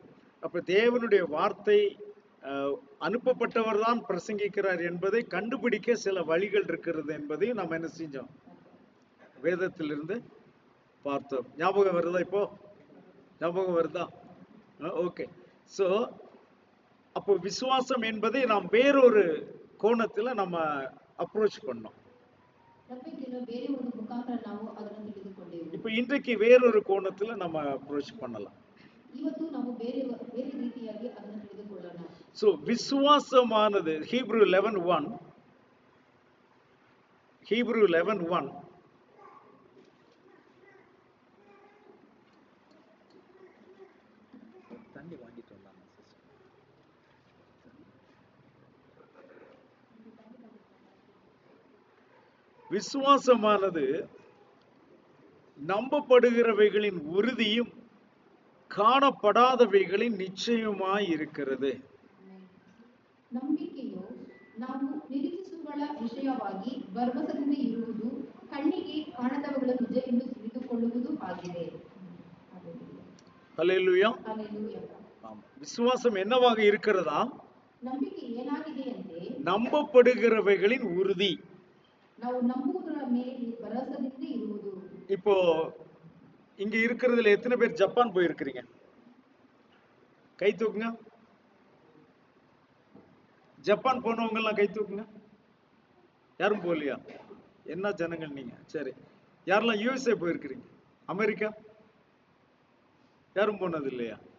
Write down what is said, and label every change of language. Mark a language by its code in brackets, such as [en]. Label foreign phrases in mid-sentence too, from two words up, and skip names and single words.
[ta] அப்ப தேவனுடைய வார்த்தை அனுப்பப்பட்டவர் தான் பிரசங்கிக்கிறார் என்பதை கண்டுபிடிக்க சில வழிகள் இருக்கிறது என்பதையும் நாம் என்ன செஞ்சோம்? வேதத்திலிருந்து பார்த்தோம். ஞாபகம் வருதா? இப்போ ஞாபகம் வருதா? ஓகே. அப்போ விசுவாசம் என்பதை நாம் வேறொரு கோணத்துல நம்ம அப்ரோச் பண்ணோம். [kn] ನಂಬಿಕೆಯನ್ನು ಬೇರೆ ಒಂದು ಮುಖಾಂತರ ನಾವು ಅದನ್ನು [ta] இப்ப இன்றைக்கு வேறொரு கோணத்துல நம்ம அப்ரோச் பண்ணலாம். [kn] ಇವತ್ತು ನಾವು ಬೇರೆ ರೀತಿಯಾಗಿ ಅದನ್ನು ತಿಳಿದುಕೊಳ್ಳೋಣ. [ta] சோ விசுவாசமானது ஹீப்ரு 11:1 ஹீப்ரு 11:1 தண்ணி வாங்கிட்டு வந்தாங்க விசுவாசமானது நம்பப்படுகிறவைகளின் உறுதியும் காணப்படாதவைகளின் நிச்சயமாய் இருக்கிறது. [kn] ನಂಬಿಕೆಯು ನಾವು ನಿರೀಕ್ಷಿಸುವಳ ವಿಷಯವಾಗಿ ಭರವಸೆಯಿಂದ ಇರುವುದು, ಕಣ್ಣಿಗೆ ಕಾಣದವುಗಳ ನಿಜ ಎಂದು ತಿಳಿದುಕೊಳ್ಳುವುದು ಆಗಿದೆ. [ta] ஹல்லேலூயா. விசுவாசம் என்னவாக இருக்கிறதா? [kn] ನಂಬಿಕೆ ಏನಾಗಿದೆ ಅಂದ್ರೆ [ta] நம்பப்படுகிறவைகளின் உறுதி. [kn] ನಾವು ನಂಬುವುದರ ಮೇಲೆ ಭರವಸೆಯಿಂದ ಇರುವುದು. [ta] இப்போ இங்க இருக்கிறதுல எத்தனை பேர் ஜப்பான் போயிருக்கிறீங்க? கை தூக்குங்க. ஜப்பான் போனவங்க எல்லாம் கை தூக்குங்க. யாரும் போகலையா? என்ன ஜனங்கள் நீங்க? சரி, யாரெல்லாம் யூஎஸ்ஏ போயிருக்கிறீங்க? அமெரிக்கா யாரும் போனது இல்லையா?